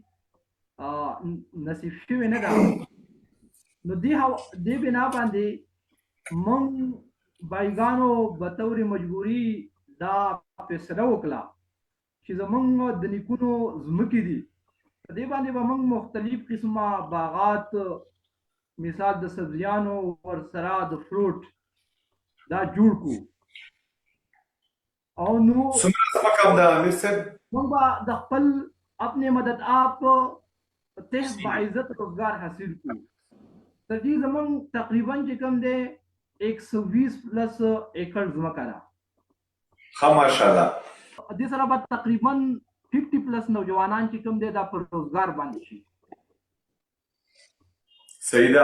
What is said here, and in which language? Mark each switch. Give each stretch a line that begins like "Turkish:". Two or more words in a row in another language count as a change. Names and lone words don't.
Pashto: نصیب شوې نه ده نو دې بنا باندې موږ بایګانو بطور مجبوري دا فیصله وکړه چې زموږ د نیکونو ځمکې دي په دې باندې به موږ مختلف قسمه باغات مثال د سبزیانو ورسره د فروټ دا جوړ کو او نو موږ به د خپل
Urdu: اپنے مدد آپ
Pashto: تحت باعزت روزگار حاصل کو تر دې زموږ تقریبا چې کوم دی 120 پلس ایکڑ ځمکه ده ها ماشاءالله دې سره به تقریبا 50 پلس نوجوانان چې کوم دی دا پر روزګار باندې شي صحیح ده